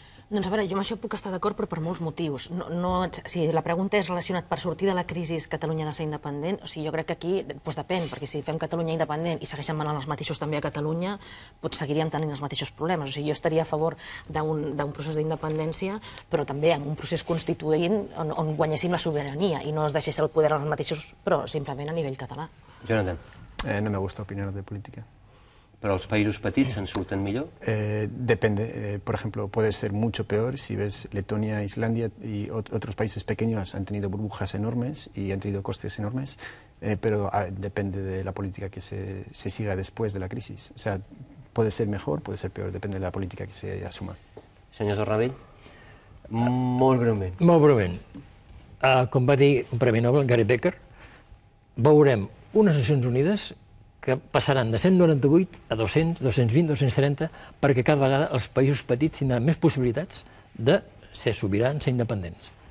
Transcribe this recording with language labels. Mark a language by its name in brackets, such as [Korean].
[Catalan] Doncs a veure, jo amb això puc estar d'acord, però per molts motius. Si la pregunta és relacionat per sortir de la crisi, Catalunya ha de ser independent, o sigui, jo crec que aquí depèn, perquè si fem Catalunya independent i segueixen manant els mateixos també a Catalunya, doncs seguiríem tenint els mateixos problemes. O sigui, jo estaria a favor d'un procés d'independència, però també en un procés constituent on guanyéssim la sobirania i no es deixés el poder als mateixos, però simplement a nivell català. Jonathan. [Spanish] No me gusta opinar de política. ¿Pero los países [Catalan] petits en surten [Spanish] mejor? Depende. Por ejemplo, puede ser mucho peor si ves Letonia, Islandia y otros países pequeños han tenido burbujas enormes y han tenido costes enormes, pero depende de la política que se siga después de la crisis. O sea, puede ser mejor, puede ser peor, depende de la política que se asuma. [Catalan] Senyor Tornavell, molt breument. Molt breument. Com va dir un Premi Nobel, Gary Becker, veurem unes Nacions Unides que passaran de 198 a 200, 220, 230, perquè cada vegada els països petits tindran més possibilitats de ser sobirans, ser independents.